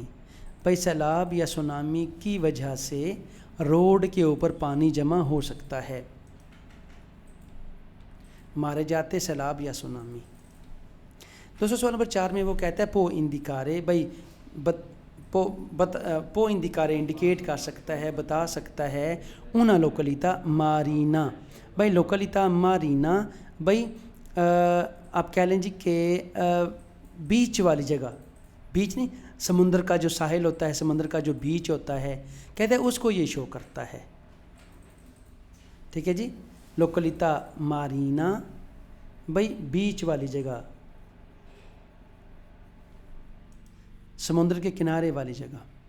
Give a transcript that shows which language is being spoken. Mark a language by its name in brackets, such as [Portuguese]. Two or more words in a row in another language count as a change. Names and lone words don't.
[Hindi] भाई सैलाब या सुनामी की वजह से रोड के ऊपर पानी जमा हो सकता है, मारे जाते सैलाब या सुनामी। दोस्तों सवाल नंबर 4 में वो कहता है [Italian] può indicare, [Hindi] भाई [Italian] può indicare [Hindi] इंडिकेट कर सकता है, बता सकता है [Italian] una località marina, [Hindi] भाई [Italian] località marina, [Hindi] भाई आप कह लें जी कि बीच वाली जगह, बीच नहीं, समुंदर का जो साहिल होता है, समुंदर का जो बीच होता है, कहते हैं उसको ये शो करता है। ठीक है जी, [Italian] località marina, [Hindi] भाई बीच वाली जगह, समुद्र के किनारे वाली जगह।